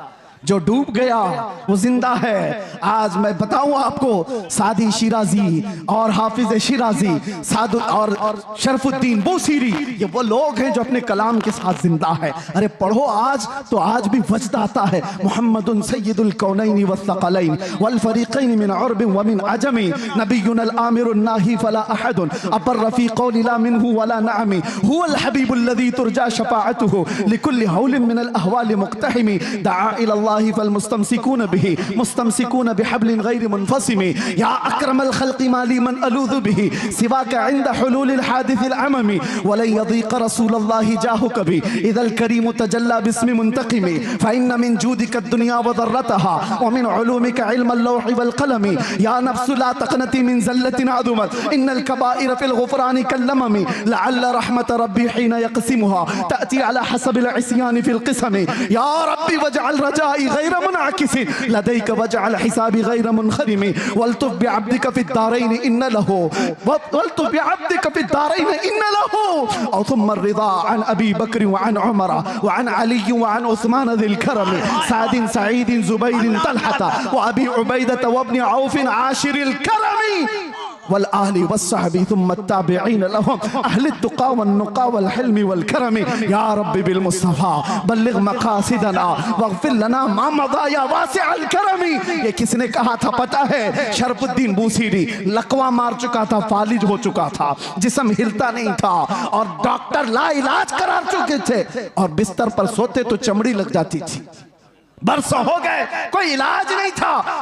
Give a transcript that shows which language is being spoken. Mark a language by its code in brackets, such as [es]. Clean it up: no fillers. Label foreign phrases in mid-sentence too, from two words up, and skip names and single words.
[ur] جو ڈوب گیا وہ زندہ ہے. آج میں بتاؤں آپ کو، سعدی شیرازی اور حافظ شیرازی، سعدو اور شرف الدین بوصیری، یہ وہ لوگ ہیں جو اپنے کلام کے ساتھ زندہ ہے. ارے پڑھو آج تو آج بھی وجد آتا ہے. [ar] محمد سيد الكونين والثقلين والفريقين من عرب ومن عجم، نبي الآمر الناهي فلا أحد أبر في قول لا منه ولا نعم، هو الحبيب الذي ترجى شفاعته لكل هول من الأهوال مقتحم، دعا إلى مستمسكون به مستمسكون بحبل غير منفصم، يا أكرم الخلق مالي من ألوذ به سواك عند حلول الحادث العمم، ولن يضيق رسول الله جاهك بي إذا الكريم تجلى باسم منتقم، فإن من جودك الدنيا وضرتها ومن علومك علم اللوح والقلم، يا نفس لا تقنطي من زلة عظمت إن الكبائر في الغفران كاللمم، لعل رحمة ربي حين يقسمها تأتي على حسب العصيان في القسم، يا ربي واجعل رجائي غير منعكس لديك واجعل حسابي غير منخرم، والطف بعبدك في الدارين إن له والطف بعبدك في الدارين إن लहू वल्तुफ बिअब्दिक फिद्दारैन इन्न له، ثم الرضا عن أبي بكر وعن عمر وعن علي وعن عثمان ذي الكرم، سعد سعيد زبير طلحة وأبي عبيدة وابن عوف عاشر الكرم، والآل والصحب ثم التابعين لهم أهل التقى والنقى والحلم والكرم، يا ربي بالمصطفى بلغ مقاصدنا واغفر لنا ما مضى يا واسع الكرم. [ur] یہ کس نے کہا تھا پتا ہے؟ شرف الدین بوصیری. لقوہ مار چکا تھا، فالج ہو چکا تھا، جسم ہلتا نہیں تھا، اور ڈاکٹر لا علاج قرار چکے تھے، اور بستر پر سوتے تو چمڑی لگ جاتی تھی. برسوں ہو گئے، کوئی علاج نہیں تھا.